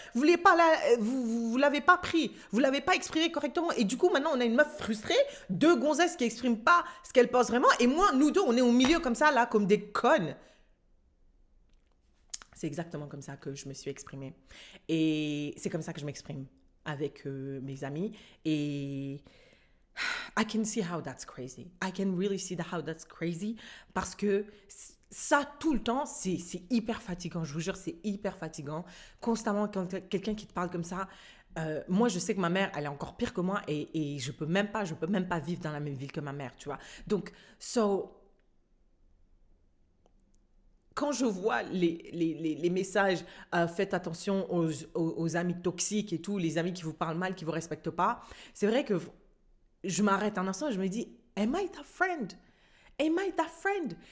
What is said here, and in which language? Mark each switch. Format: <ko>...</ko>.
<fr>Vous voulez pas vous l'avez pas pris, vous l'avez pas exprimé correctement et du coup maintenant on a une meuf frustrée, 2 gonzesses qui expriment pas ce qu'elles pensent vraiment et moi nous deux on est au milieu comme ça là comme des connes. C'est exactement comme ça que je me suis exprimée. Et c'est comme ça que je m'exprime avec mes amis.</fr> <en>Et I can see how that's crazy. I can really see how that's crazy.</en> <fr>Parce que ça, tout le temps, c'est hyper fatigant. Je vous jure, c'est hyper fatigant. Constamment, quand quelqu'un qui te parle comme ça, moi, je sais que ma mère, elle est encore pire que moi et je peux même pas vivre dans la même ville que ma mère, tu vois. Donc, quand je vois les messages, faites attention aux amis toxiques et tout, les amis qui vous parlent mal, qui ne vous respectent pas, c'est vrai que je m'arrête un instant et je me dis,</fr> <en>am I that friend? Am I that friend?</en>